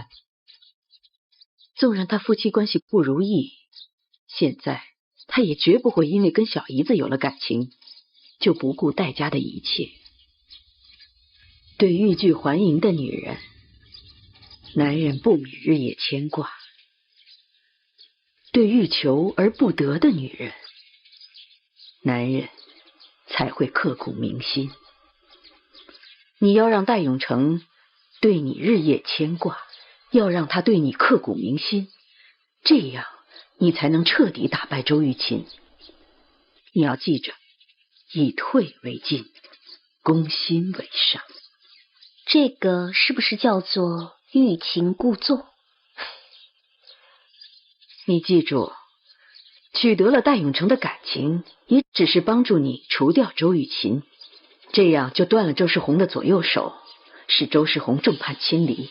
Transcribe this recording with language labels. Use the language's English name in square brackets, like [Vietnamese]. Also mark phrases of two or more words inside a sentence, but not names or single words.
[Chinese] 縱然他夫妻關係不如意，現在他也絕不會因為跟小姨子有了感情，就不顧戴家的一切。對欲拒還迎的女人，男人不免日夜牽掛；對欲求而不得的女人，男人才會刻骨銘心。你要讓戴永成對你日夜牽掛，要讓他對你刻骨銘心，這樣你才能徹底打敗周玉琴。你要記着，以退為進，攻心為上。這個是不是叫做欲擒故縱？你記住， 取得了戴永成的感情，也只是帮助你除掉周玉琴，这样就断了周世宏的左右手，使周世宏众叛親離。